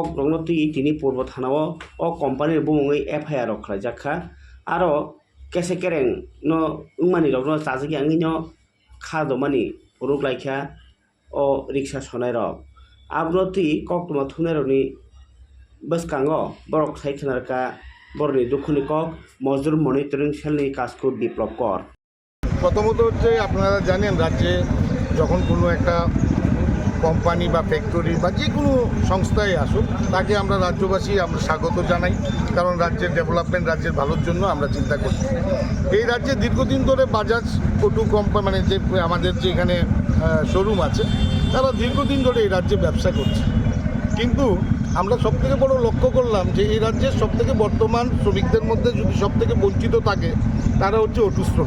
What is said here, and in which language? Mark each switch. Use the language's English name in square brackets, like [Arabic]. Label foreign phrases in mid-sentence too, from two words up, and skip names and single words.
[Bodo] रंनो तुई तिनि पूर्व थानाव अ कम्पानि बुमुङै FIR रक खालायजाखा आरो केसे केरें न उंमानि रकनो चाजिगि आंनि न खादमानि रुक लायखा अ रिक्सा सनाय रक आब्रो तुई कक तुमा थुनाय रकनि बसकांगो बरक साइखनारका बरनि दुखुनि कक मजदूर मनिटरिंग सेलनि काजखौ डेभेलप कर। [Bangla] প্রথমত হচ্ছে আপনারা জানেন রাজ্যে যখন কোনো একটা কোম্পানি বা ফ্যাক্টরি বা যে কোনো সংস্থায় আসুক তাকে আমরা রাজ্যবাসী আমরা স্বাগত জানাই, কারণ রাজ্যের ডেভেলপমেন্ট রাজ্যের ভালোর জন্য আমরা চিন্তা করি। এই রাজ্যে দীর্ঘদিন ধরে বাজাজ অটো কোম্পানি মানে যে আমাদের যে এখানে শোরুম আছে তারা দীর্ঘদিন ধরে এই রাজ্যে ব্যবসা করছে, কিন্তু আমরা সবথেকে বড় লক্ষ্য করলাম যে এই রাজ্যের সবথেকে বর্তমান শ্রমিকদের মধ্যে যদি সবথেকে বঞ্চিত থাকে তারা হচ্ছে অটো শ্রমিক।